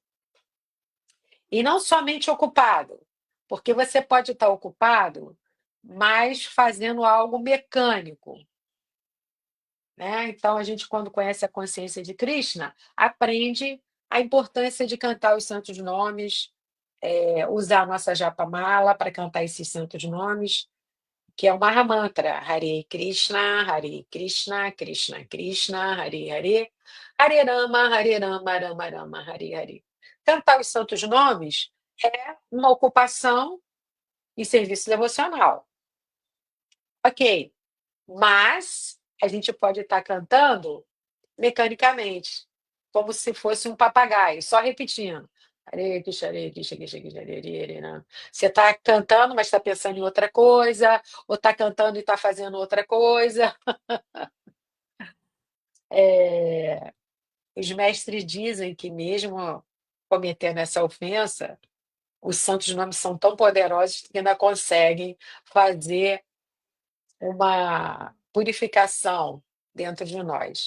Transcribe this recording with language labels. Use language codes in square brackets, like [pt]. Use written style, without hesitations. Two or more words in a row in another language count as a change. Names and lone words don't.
[pt] E não somente ocupado, porque você pode estar ocupado, mas fazendo algo mecânico, né? Então, a gente, quando conhece a consciência de Krishna, aprende a importância de cantar os santos nomes, usar a nossa japamala para cantar esses santos nomes, que é o Mahamantra, [sa] हरे कृष्ण, कृष्ण कृष्ण, हरे हरे, हरे राम, राम राम, हरे हरे. [pt] Cantar os santos nomes é uma ocupação e serviço devocional. Ok, mas a gente pode estar cantando mecanicamente, como se fosse um papagaio, só repetindo. [sa] हरे कृष्ण, हरे कृष्ण, कृष्ण कृष्ण, हरे हरे, हरे राम. [pt] Você está cantando, mas está pensando em outra coisa, ou está cantando e está fazendo outra coisa. É, os mestres dizem que, mesmo cometendo essa ofensa, os santos nomes são tão poderosos que ainda conseguem fazer uma purificação dentro de nós.